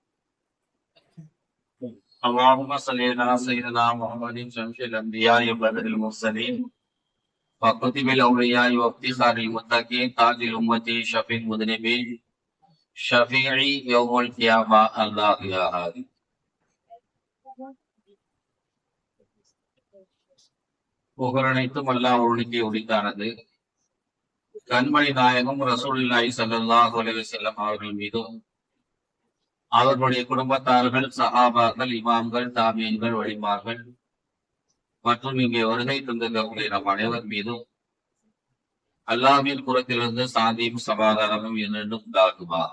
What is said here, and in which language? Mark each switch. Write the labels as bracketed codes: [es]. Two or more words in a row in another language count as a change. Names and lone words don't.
[ar] اللهم صل على سيدنا محمد شمس الأنبياء وبدر المرسلين وكتب الأولياء وافتخار المتقين تاج الأمة شفيع المذنبين شفيعي يوم القيامة الله يا هادي [ta] புகழனைத்தும் அல்லாஹ் ஒருவனுக்கே உரித்தானது. கண்மணி நாயகம் [ar] رسول الله صلى الله عليه وسلم [ta] அவர்கள் மீதும் அவர்களுடைய குடும்பத்தார்கள் சஹாபாக்கள் இமாம்கள் தாபியீன்கள் வழிமார்கள் மற்றும் இங்கே வருகை தந்திருக்கக்கூடிய நம் அனைவர் மீதும் அல்லாஹ்வின் புறத்திலிருந்து சாந்தியும் சமாதானமும் என்னென்னும் உண்டாகுமாக.